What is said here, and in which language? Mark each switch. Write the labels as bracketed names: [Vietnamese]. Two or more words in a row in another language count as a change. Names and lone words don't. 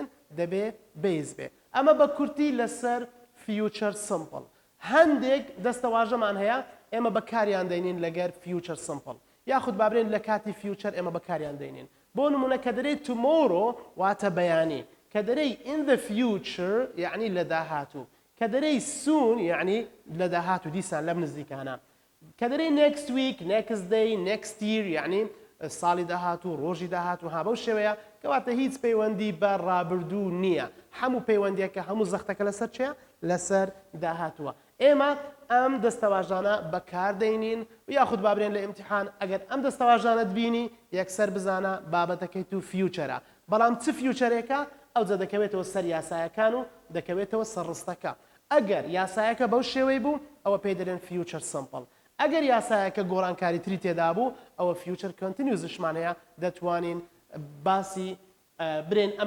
[Central Kurdish] دەبێت بیس بێ. ئەمە بە کورتی لەسەر [English] future simple. [Central Kurdish] هەندێک دەستەواژەمان هەیە ئێمە بەکاریان دەینین لەگەر [English] future simple, [Central Kurdish] یاخود بابرێن لە کاتی فیوچر ئێمە بەکاریان دەینین. بۆ نمونە کە دەرێت tomorrow واتە بەیانی، کە دەرەی [English] in the future [Central Kurdish] یعنی لە داهاتوو، کە دەرەی soon یعنی لە داهاتوو دیسان لەم نزیکانە، کە دەرەی [English] next week next day next year [Central Kurdish] یعنی ساڵی داهاتوو ڕۆژی داهاتوو ها بەو شێوەیە کەواتە هیچ پەیوەندی بە ڕابردوو نییە. هەموو پەیوەندیەکە هەموو زەختەکە لەسەر چێە؟ لەسەر داهاتووە ئێمە ئەم دەستەواژانە بەکاردەینین یاخود بابرێن لە ئیمتیحان ئەگەر ئەم دەستەواژانت بینی یەکسەر بزانە بابەتەکەی تو فیوچەرە بەڵام چ فیوچەرێکە ئەوجە دەکەوێتەوە سەر یاسایەکان و دەکەوێتەوە سەرڕستەکە ئەگەر یاسایەکە بەو شێوەی بوو ئەوە پێی دەڵێن [English] future simple [Central Kurdish] ئەگەر یاسایەکە گۆڕانکاری تری تێدا بوو ئەوە [English] future continuous [Central Kurdish] هەیە دەتوانین باسی برێن ئەم